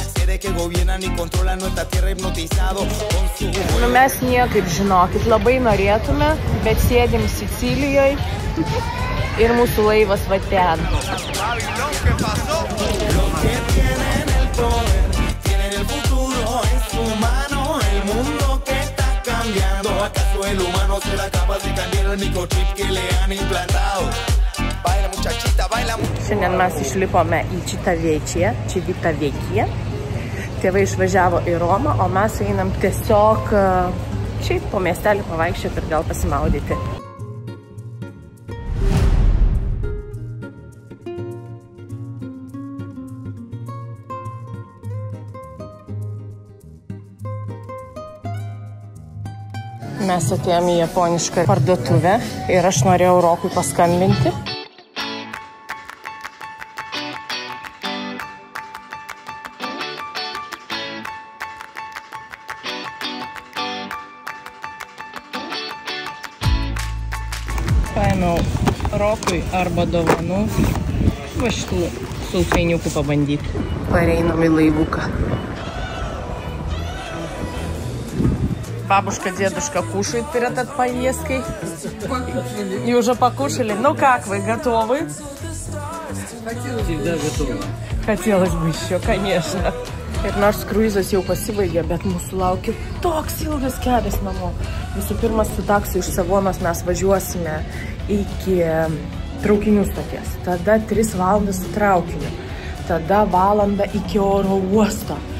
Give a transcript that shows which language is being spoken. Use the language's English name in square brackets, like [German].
[Spanish] Seres que gobiernan y controlan nuestra tierra hipnotizado con su... [Lithuanian] Nu, mes niekaip, žinokit, labai norėtume, bet sėdim Sicilijoje ir mūsų laivas va ten. [Spanish] ¿Acaso el humano será capaz de cambiar el microchip que le han implantado? Baila muchachita, baila. [Lithuanian] Šiandien mes išlipome į Civitavecchia. Tėvai išvažiavo į Romą, o mes einam tiesiog šiaip po miestelį pavaikščioti ir gal pasimaudyti. Mes atėjome į japonišką parduotuvę ir aš norėjau Rokui paskambinti. Paėmiau Rokui arba dovanų va šitų sulfainiukų pabandyti. Pareinam į laivuką. [Russian] Бабушка, дедушка кушают перед этой поездкой. И уже покушали. Ну как вы, готовы? Всегда готовы. Хотелось бы еще, конечно. [Lithuanian] Ir nors kruizas jau pasibaigė, bet mūsų laukia toks ilgas kelias namo. Visų pirma, su taksu iš Savonos mes važiuosime iki traukinių stoties. Tada 3 valandas su traukiniu. Tada valandą iki oro uosto.